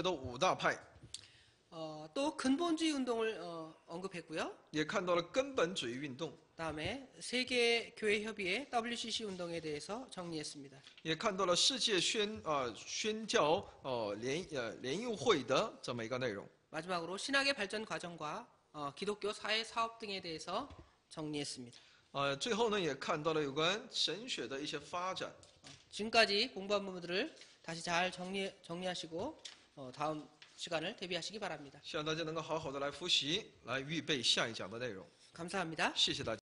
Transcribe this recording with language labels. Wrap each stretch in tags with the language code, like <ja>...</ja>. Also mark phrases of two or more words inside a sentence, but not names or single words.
<zh>也看到了现代神学的5大派。</zh> <ko>또 근본주의 운동을 언급했고요.</ko> <zh>也看到了根本主义运动，</zh> <ko>다음에 세계 교회 협의회 WCC 운동에 대해서 정리했습니다.</ko> <zh>也看到了世界宣教联谊会的这么一个内容。</zh> <ko>마지막으로 신학의 발전 과정과 기독교 사회 사업 등에 대해서 정리했습니다.</ko> <zh>最后呢，也看到了有关神学的一些发展。</zh> <ko>지금까지 공부한 부분들을 다시 잘 정리하시고 다음 시간을 대비하시기 바랍니다.</ko> <zh>希望大家能够好好的来复习，来预备下一讲的内容。</zh> <ko>감사합니다.</ko> <zh>谢谢大家。</zh>